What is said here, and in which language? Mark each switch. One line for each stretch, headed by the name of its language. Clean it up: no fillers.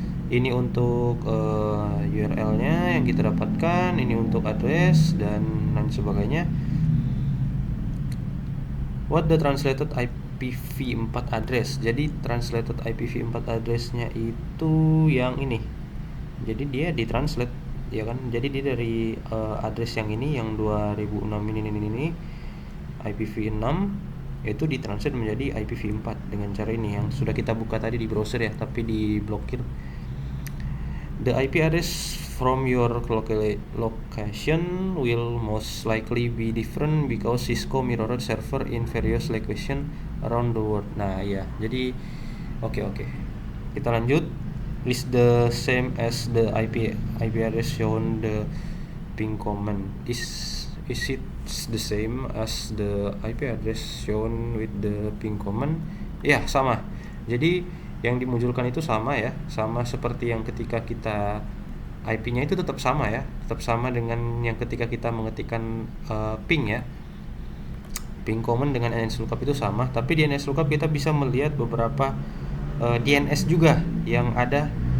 Indonesian: Ini untuk URL-nya yang kita dapatkan, ini untuk address dan lain sebagainya.
English: What the translated IPv4 address?
Indonesian: Jadi translated IPv4 address-nya itu yang ini. Jadi dia ditranslate ya kan, jadi dia dari address yang ini yang 2006 ini IPv6 itu ditranslate menjadi IPv4 dengan cara ini yang sudah kita buka tadi di browser ya, tapi diblokir.
English: The IP address from your location will most likely be different because Cisco mirrored server in various location around the world.
Indonesian: Nah ya, jadi oke. Kita lanjut.
English: Is the same as the IP address shown the ping command. Is it the same as the IP address shown with the ping command?
Indonesian: Ya, sama. Jadi yang dimunculkan itu sama ya, sama seperti yang ketika kita IP-nya itu tetap sama ya, tetap sama dengan yang ketika kita mengetikkan ping ya. Ping command dengan nslookup itu sama, tapi di nslookup kita bisa melihat beberapa DNS juga yang ada